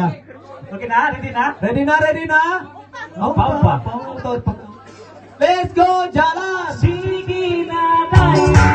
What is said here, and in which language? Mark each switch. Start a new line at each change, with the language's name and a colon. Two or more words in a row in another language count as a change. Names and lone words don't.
Filipino: Oke na, ready na? Ready na? Apa?
English: Let's go,
Indonesian: jalan.
Filipino: Sige na dahil.